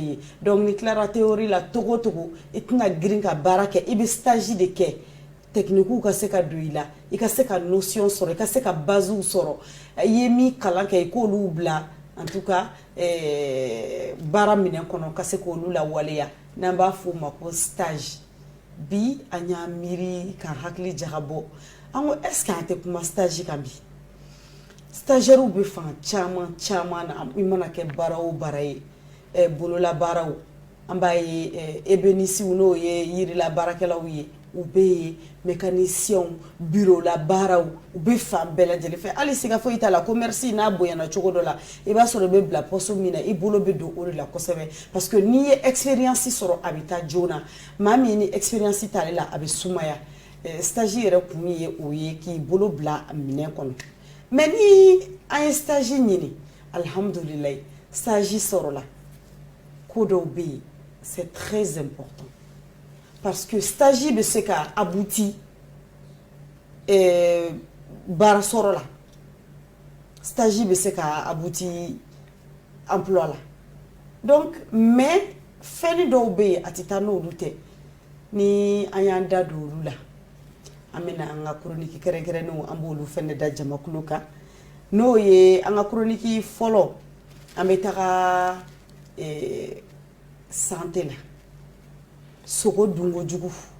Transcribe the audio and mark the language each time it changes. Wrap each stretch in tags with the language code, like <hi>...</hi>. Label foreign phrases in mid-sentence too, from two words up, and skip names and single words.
<bm>ye donc n'i tilara théorie la togo o togo i tɛna girin ka baara kɛ i bɛ stage de kɛ technique ka se ka don i la i ka se ka notion sɔrɔ i ka se ka base sɔrɔ i ye min kalan kɛ i k'olu bila</bm> <fr>en tout</fr> <bm>cas baara minɛn kɔnɔ ka se k'olu lawaleya n'an b'a fɔ o ma ko stage bi an y'a miiri k'an hakili jagabɔ an ko</bm> <fr>est ce que</fr> <bm>an tɛ kuma stage kan bi stagiaires bɛ fan caman na i mana kɛ baara o baara ye bolola baaraw an b'a ye ébénistes n'o ye yirila baarakɛlaw ye u bɛ yen mécaniciens bureau la baaraw u bɛ fan bɛɛ lajɛlen fɛ hali siga foyi t'a la commerce n'a bonyana cogo dɔ la i b'a sɔrɔ i bɛ bila poste min na i bolo bɛ don o de la kosɛbɛ</bm> <fr>parce que</fr> <bm>n'i ye expérience sɔrɔ a bɛ taa joona maa min ni expérience t'ale la a bɛ sumaya stage yɛrɛ kun ye o ye k'i bolo bila minɛn kɔnɔ mais ni an ye stage ɲini alhamdulilayi stage sɔrɔla ko dɔw bɛ yen</bm> <fr>c'est très important parce que</fr> <bm>stage bɛ se ka abouti baara sɔrɔ la stage bɛ se ka</bm> <fr>abouti emploi</fr> <bm>la donc mais fɛn dɔw bɛ yen a tɛ taa n'olu tɛ ni an y'an da don olu la an bɛna an ka chronique kɛrɛnkɛrɛnnenw an b'olu fɛnɛ da jamakulu kan n'o ye an ka chronique fɔlɔ an bɛ taga santé la sogo dungo jugu</bm>